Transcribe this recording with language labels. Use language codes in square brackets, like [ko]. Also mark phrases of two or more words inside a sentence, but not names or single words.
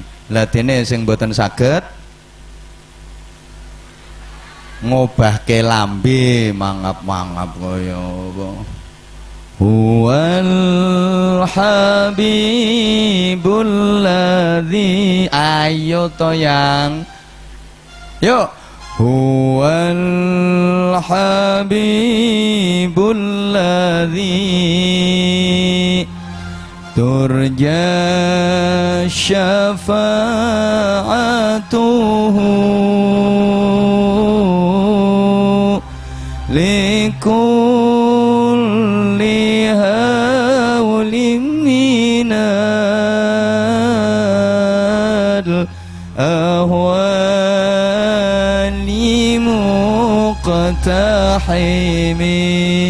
[jv] Latine sing boten saged ngobahke lambe mangap-mangap kaya apa. [ar] هو الحبيب الذي, [jv] ayo to yang yuk. [ar] هو الحبيب الذي ترجى شفاعته لكل هول من الأهوال مقتحم.